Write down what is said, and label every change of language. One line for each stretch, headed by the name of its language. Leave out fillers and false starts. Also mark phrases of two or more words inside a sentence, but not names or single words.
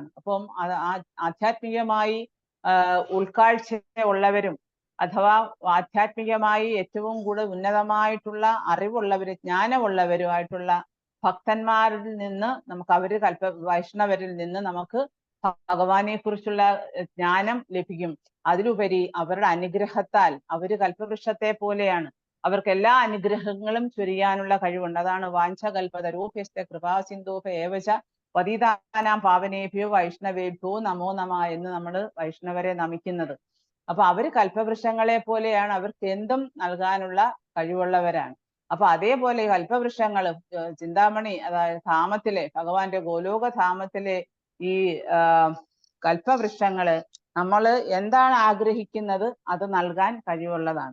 Malayalam: അപ്പം ആധ്യാത്മികമായി ഉൾക്കാഴ്ച ഉള്ളവരും അഥവാ ആധ്യാത്മികമായി ഏറ്റവും കൂടുതൽ ഉന്നതമായിട്ടുള്ള അറിവുള്ളവരും ജ്ഞാനമുള്ളവരുമായിട്ടുള്ള ഭക്തന്മാരിൽ നിന്ന് നമുക്ക് വൈഷ്ണവരിൽ നിന്ന് നമുക്ക് ഭഗവാനെ കുറിച്ചുള്ള ജ്ഞാനം ലഭിക്കും. അതിലുപരി അവരുടെ അനുഗ്രഹത്താൽ അവര് കൽപ്പവൃക്ഷത്തെ പോലെയാണ്, അവർക്ക് എല്ലാ അനുഗ്രഹങ്ങളും ചൊരിയാനുള്ള കഴിവുണ്ട്. അതാണ്
Sanskrit: വാഞ്ചകൽപതരോഭ്യസ്ത കൃപാസിന്ധോഭ ഏവച പതിതാനാം പാവനേഭ്യോ വൈഷ്ണവേഭ്യോ നമോ നമ
Malayalam: എന്ന് നമ്മൾ വൈഷ്ണവരെ നമിക്കുന്നത്. അപ്പൊ അവര് കൽപ്പവൃക്ഷങ്ങളെ പോലെയാണ്, അവർക്ക് എന്തും നൽകാനുള്ള കഴിവുള്ളവരാണ്. അപ്പൊ അതേപോലെ കൽപ്പവൃക്ഷങ്ങള് ചിന്താമണി അതായത് ധാമത്തിലെ ഭഗവാന്റെ ഗോലോക ധാമത്തിലെ ഈ കൽപ്പവൃക്ഷങ്ങള് നമ്മൾ എന്താണ് ആഗ്രഹിക്കുന്നത് അത് നൽകാൻ കഴിവുള്ളതാണ്.